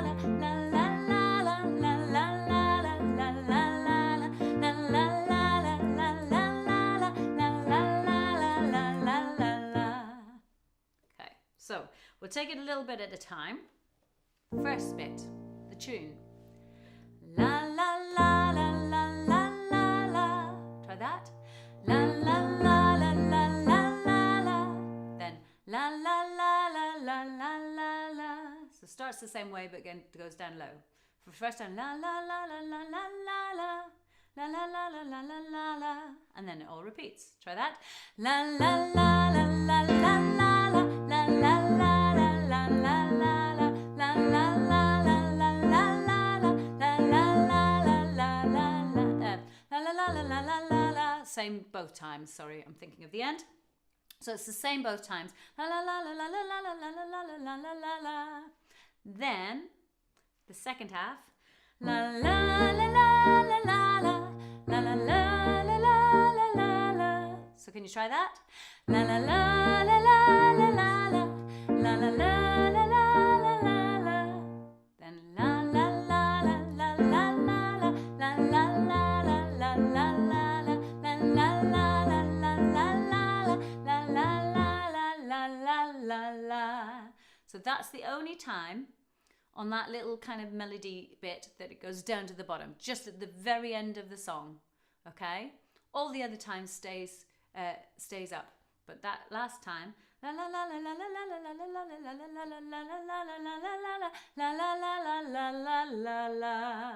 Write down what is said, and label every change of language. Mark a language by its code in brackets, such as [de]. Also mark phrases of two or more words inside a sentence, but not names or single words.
[en] So we'll take it a little bit at a time. First bit, the tune. La la la la la la la la. Try that. La la la la la la la la. Then la la la la la la la la. So it starts the same way, but again it goes down low. For the first time, la la la la la la la la. La la la la la la la la. And then it all repeats. Try that. La la la la la la la la. La la la la la la la la. La la la la la la la la. La la la la la la la. La la la la la la la la. Same both times. Sorry, I'm thinking of the end. So it's the same both times. La la la la la la la la la la la la la la. Then the second half. La la la la la la la. La la la la la la la la. So can you try that? La la la la la la la la. La la la la la la la la. Then la la la la la la la la. La la la la la la la la. La la la la la la la la. La la la la la la la. So that's the only time on that little kind of melody bit that it goes down to the bottom, just at the very end of the song. Okay, all the other times stays up, but that last time, la la la la la la la la la la la la la la la la la.